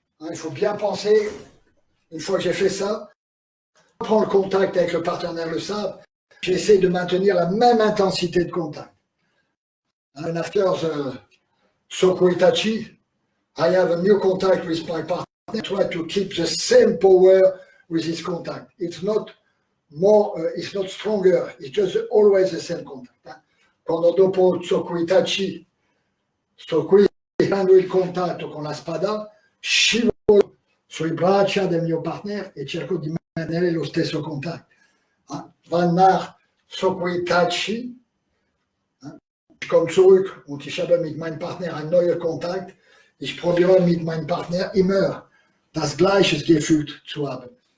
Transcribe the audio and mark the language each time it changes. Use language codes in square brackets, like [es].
[fr] Il faut bien penser, une fois que j'ai fait ça, je prends le contact avec le partenaire le sabre, j'essaie de maintenir la même intensité de contact. [en] And after the Sokuitachi, I have a new contact with my partner. I try to keep the same power with his contact. It's not more, it's not stronger. It's just always the same contact. [it] Quando dopo Sokuitachi, prendo il contatto con la spada, scivolo sui braccia del mio partner e cerco di mantenere lo stesso contatto. [de] Wann nach Sokuitachi, ich komme zurück und ich habe mit meinem Partner einen neuen Kontakt. Ich probiere mit meinem Partner immer das gleiche Gefühl zu haben.